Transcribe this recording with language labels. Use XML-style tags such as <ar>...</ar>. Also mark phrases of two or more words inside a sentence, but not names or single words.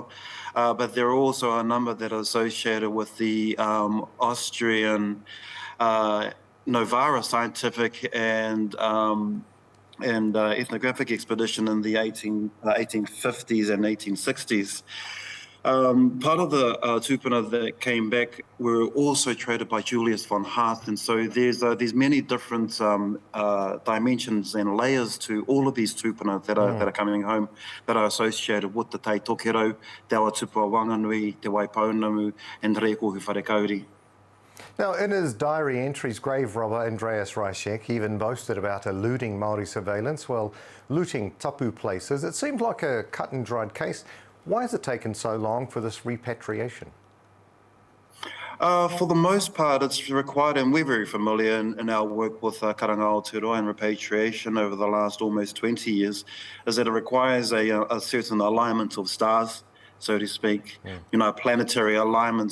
<en>But there are also a number that are associated with the Austrian Novara scientific and ethnographic expedition in the 1850s and 1860s. Part of the tūpuna that came back were also traded by Julius von Haast, and so there's many different dimensions and layers to all of these tūpuna that are coming home that are associated with the Te Tokero, Te Awa Tupua Wanganui, Te Waipounamu, and Te Rekohu Wharekauri. Now, in his diary entries, grave robber Andreas Reischek even boasted about eluding Māori surveillance while looting tapu places. It seemed like a cut and dried case. Why has it taken so long for this repatriation? For the most part, it's required, and we're very familiar in our work with Karanga Aotearoa and repatriation over the last almost 20 years, is that it requires a certain alignment of stars, so to speak, a planetary alignment.</en>